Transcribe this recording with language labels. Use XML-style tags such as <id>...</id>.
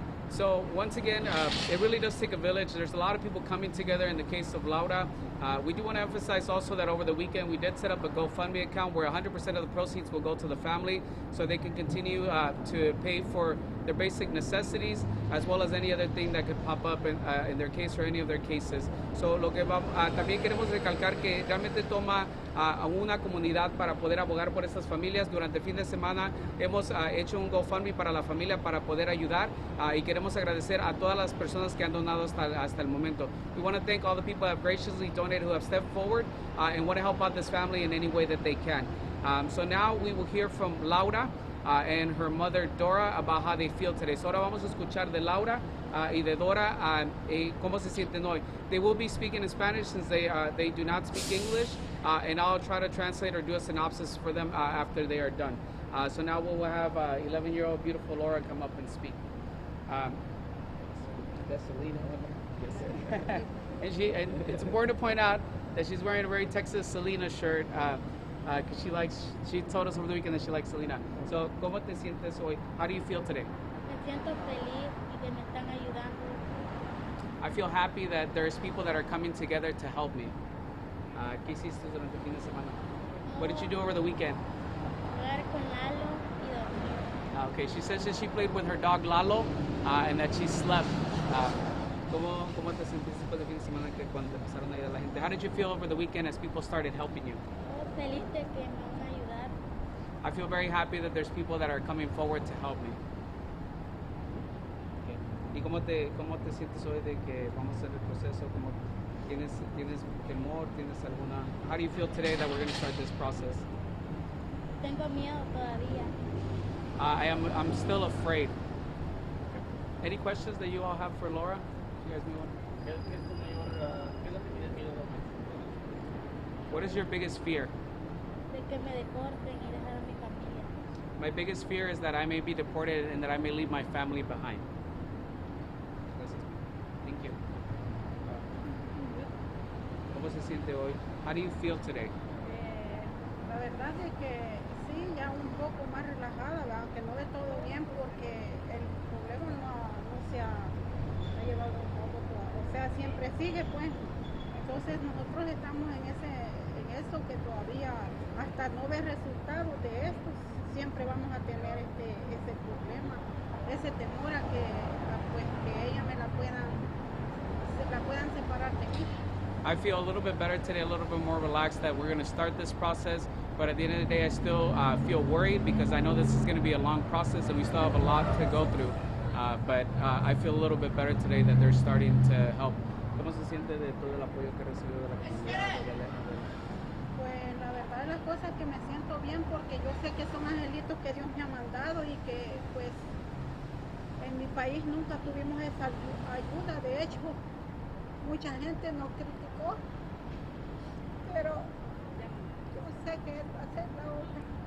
<en>So once again, it really does take a village. There's a lot of people coming together in the case of Laura. We do want to emphasize also that over the weekend we did set up a GoFundMe account where 100% of the proceeds will go to the family so they can continue to pay for their basic necessities as well as any other thing that could pop up in their case or any of their cases.</en> <es>So lo que también queremos recalcar que realmente toma a una comunidad para poder abogar por estas familias. Durante el fin de semana hemos hecho un GoFundMe para la familia para poder ayudar y queremos agradecer a todas las personas que han donado hasta el momento.</es> <en>We want to thank all the people that have graciously donated, who have stepped forward and want to help out this family in any way that they can. So now we will hear from Laura and her mother Dora about how they feel today.</en> <es>So ahora vamos a escuchar de Laura y de Dora cómo se sienten hoy.</es> <en>They will be speaking in Spanish since they do not speak English, and I'll try to translate or do a synopsis for them after they are done. So now we'll have 11-year-old beautiful Laura come up and speak. That's Selena. Yes, sir. and it's important to point out that she's wearing a very Texas Selena shirt because she told us over the weekend that she likes Selena. So,</en> <es>¿cómo te sientes hoy?</es> <en>How do you feel today?</en> <es>Me siento feliz y que me están ayudando.</es> <en>I feel happy that there's people that are coming together to help me.</en> <es>¿Qué hiciste durante el fin de semana?</es> <en>What did you do over the weekend?</en> <es>Jugar con Lalo y dormir.</es> <en>Okay, she says that she played with her dog Lalo and that she slept.</en> <es>¿Cómo te sentiste después del fin de semana que cuando empezaron a ir a la gente?</es> <en>How did you feel over the weekend as people started helping you?</en> <es>Feliz de que me van a ayudar.</es> <en>I feel very happy that there's people that are coming forward to help me.</en> <es>¿Y cómo te sientes hoy de que vamos a hacer el proceso? ¿Tienes temor? ¿Tienes alguna?</es> <en>How do you feel today that we're going to start this process?</en> <es>Tengo miedo todavía.</es> <en>I'm still afraid. Any questions that you all have for Laura? You guys know what is your biggest fear?</en> <es>De que me deporten y dejar a mi familia.</es> <en>My biggest fear is that I may be deported and that I may leave my family behind. Thank you.</en> <es>¿Cómo se siente hoy?</es> <en>How do you feel today?</en> <es>La verdad es que sí, ya un poco más relajada, aunque no de todo bien porque el problema no se ha llevado un poco, o sea, siempre sigue pues. Entonces nosotros estamos en eso que todavía hasta no ver resultados de esto, siempre vamos a tener ese problema, ese temor a que ella me la puedan separar de mí. I feel a little bit better today, a little bit more relaxed that we're going to start this process. But at the end of the day, I still feel worried because I know this is going to be a long process and we still have a lot to go through. But I feel a little bit better today that they're starting to help. ¿Cómo se siente de todo el apoyo que recibió de la comunidad? Pues la verdad de las cosas que me siento bien porque yo sé que son angelitos que Dios me ha mandado y que pues en mi país nunca tuvimos esa ayuda. De hecho, mucha gente nos criticó, pero yo sé que Él va a hacer la obra.</es>